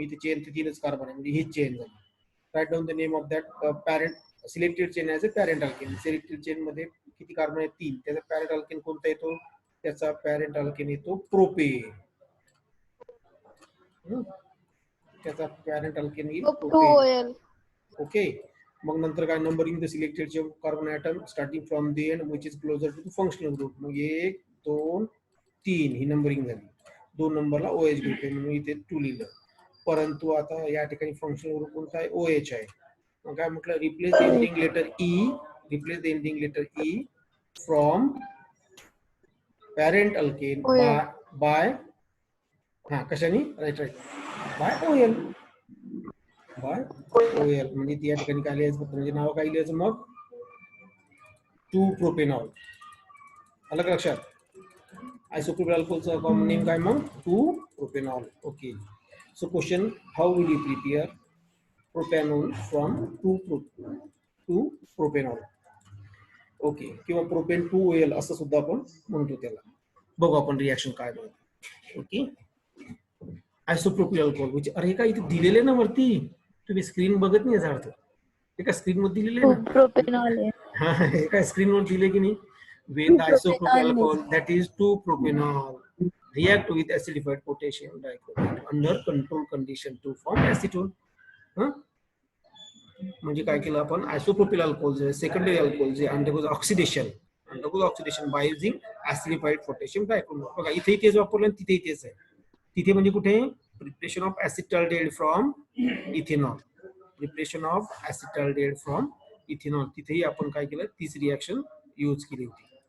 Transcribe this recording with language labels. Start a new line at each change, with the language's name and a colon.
Marathi: इथे चेन ते 3च कार्बन आहे, म्हणजे ही चेन झाली.
English: Write down the name of that parent selected chain as a parent alkane.
Marathi: Selected chain मध्ये किती कार्बन आहे, 3. त्याचा पॅरेंट अल्केन कोणता येतो, त्याचा पॅरेंट अल्केन येतो प्रोपेन. त्याचा पॅरेंट अल्केन येईल प्रोपेन.
English: okay,
Marathi: मग नंतर काय,
English: Numbering the selected carbon atom starting from the end which is closer to the functional group.
Marathi: मग 1 2 3 ही नंबरिंग झाली. 2 नंबरला OH ग्रुप आहे म्हणून इथे 2 लिहिलं. परंतु आता या ठिकाणी फंक्शनल ग्रुप कोणता आहे, OH आहे. मग काय म्हटलं,
English: Replace the ending letter E, replace the ending letter E from parent alkane OL.
Marathi: Bye हा कशाने, right bye OL, bye OL म्हणजे ती या ठिकाणी काय लिहायचं फक्त, म्हणजे नाव काय लिहायचं मग 2 प्रोपेनॉल. आलं का लक्षात? आयसोप्रोपिल अल्कोहलचं कॉमन नेम काय मग 2 propanol.
English: Okay, so question, how will you prepare propanol from 2 propanol.
Marathi: Okay, किंवा प्रोपेन 2 ओएल असं सुद्धा आपण म्हणतो त्याला. बघू आपण रिॲक्शन काय बनवतो. ओके, आयसोप्रोपिल अल्कोहल म्हणजे, अरे हे काय इथे दिलेले ना वरती, तुम्ही स्क्रीन बघत नाही याचा अर्थ, हे काय स्क्रीनवर दिलेले
English: two
Marathi: ना. प्रोपेनॉल आहे. हा, हे काय स्क्रीनवर दिले की नाही.
English: When the isopropyl propanol alcohol, that is 2-propanol, react with acidified potassium dichloride under control condition to form acetone. हं?
Marathi: म्हणजे काय केलं आपण, आयसोप्रोपिल अल्कोहल जे सेकंडरी अल्कोहल जे
English: Undergoes oxidation by using acidified potassium dichloride.
Marathi: बघा इथेही तेच वापरलं आणि तिथेही तेच आहे. तिथे म्हणजे कुठे,
English: preparation of acetaldehyde from ethanol,
Marathi: preparation of acetaldehyde from ethanol, तिथेही आपण काय केलं, तीच रिॲक्शन यूज केली होती.